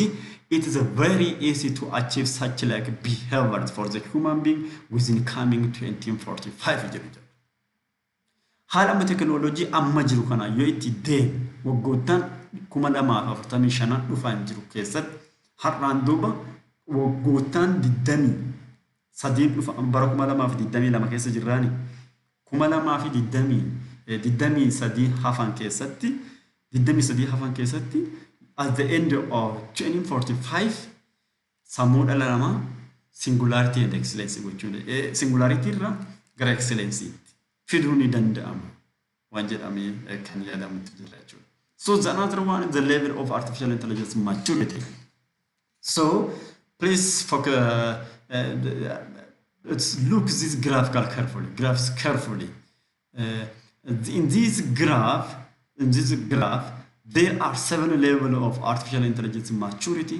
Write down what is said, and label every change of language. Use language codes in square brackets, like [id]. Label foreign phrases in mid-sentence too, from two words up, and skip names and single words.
[en] It is very easy to achieve such like behaviors for the human being within coming 2045 years. [om] Haalama teknoolojii amma jiru kana yoo itti deemu waggoottan 2045 dhufan jiru keessatti har'aan duuba waggoottan 23 dhufan bara 2022 keessa jirraani 2023 hafan keessatti [en] at the end of 2045 [om] sammuu dhala namaa [en] singularity and excellence [om] gochuudha. Singularity irraa gara excellence fiduu ni danda'ama waan jedhamee kan yaadamutti jira jechuudha. [en] So the another one is the level of artificial intelligence maturity. So please focus, let's look this graphs carefully. In this graph, there are 7 levels of artificial intelligence maturity.